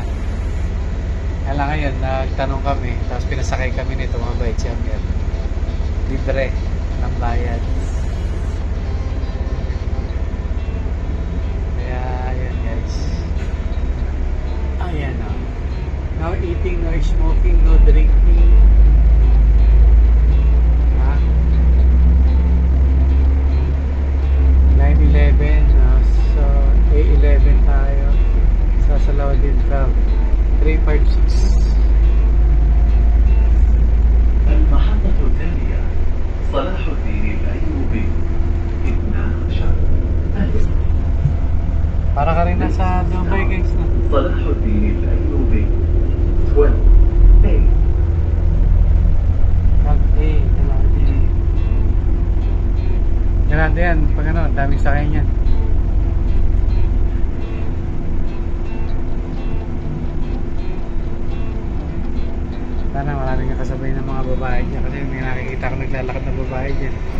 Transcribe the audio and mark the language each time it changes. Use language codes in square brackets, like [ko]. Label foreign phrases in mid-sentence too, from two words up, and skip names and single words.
[tl] Kaya lang ngayon, nagtanong kami, tapos pinasakay kami nito, mabait siya. libre ng bayad. Kaya ayan guys, ayan o, [en] no eating, no smoking, no drinking. [tl] Ha? 9-11, so A11 tayo sa Salaudin Drive 356. [ar] المحطة التالية صلاح الدين الأيوبي 12. [tl] Para ka rin nasa Dubai guys na. [ar] صلاح الدين الأيوبي 12A. [tl] Grande yan, pag ano, daming sakay niyan. Sana maraming kasabay ng mga babae niya kasi may nakikita ko naglalakad na babae dyan.